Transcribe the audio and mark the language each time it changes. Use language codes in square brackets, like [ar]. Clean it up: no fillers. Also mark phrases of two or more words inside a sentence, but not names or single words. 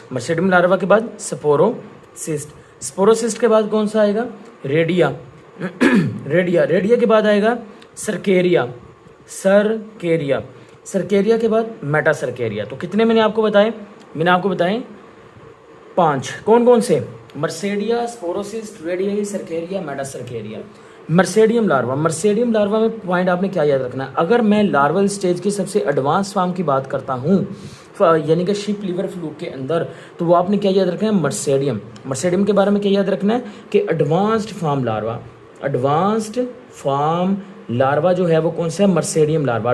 [hi] मेरासीडियम लार्वा के बाद स्पोरोसिस्ट। स्पोरोसिस्ट के बाद कौन सा आएगा? रेडिया। रेडिया के बाद आएगा सर्केरिया। सर्केरिया के बाद मेटासर्केरिया। तो कितने मैंने आपको बताए? 5। कौन कौन से? मर्सेडिया, स्पोरोसिस्ट, रेडिया, सर्केरिया, मेटासर्केरिया। मर्सेडियम लार्वा में पॉइंट आपने क्या याद रखना है? अगर मैं [en] larval stage [hi] की सबसे [en] advance form [hi] की बात करता हूँ यानी कि [en] sheep liver fluke [hi] के अंदर, तो वो आपने क्या याद रखना है, मर्सेडियम। मर्सेडियम के बारे में क्या याद रखना है कि [en] advanced form larva, advanced form larva [hi] जो है वो कौन सा है, मर्सेडियम लार्वा।